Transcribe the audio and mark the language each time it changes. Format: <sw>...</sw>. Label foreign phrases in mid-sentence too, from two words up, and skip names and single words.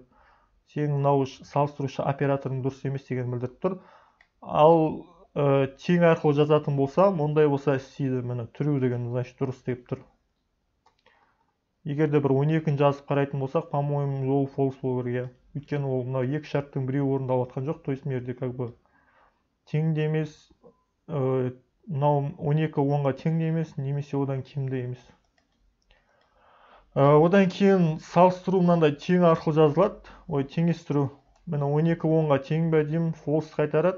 <kk>Сенің мынау салыстырушы операторың дұрыс емес деген білдіріп тұр. Ал тең арқылы жазатын болсам, ондай болса істейді. Мені true деген, значит, дұрыс деп тұр. Егерде бір 12-ін жазып қарайтын болсақ, по-моему, ол false болу керек. Өйткені ол мынау екі шарттың біреуі орындалып жатқан жоқ.</kk> <ru>То есть</ru> <kk>мерде</kk> <ru>как бы</ru> <kk>тең де емес, мынау 12 10-ға тең де емес, немесе одан кем де емес. Одан кейін салыстыру мынандай тең арқылы жазылады. Теңестіру. Мені 12 10-ға тең ба деймін, false қайтарады.</kk>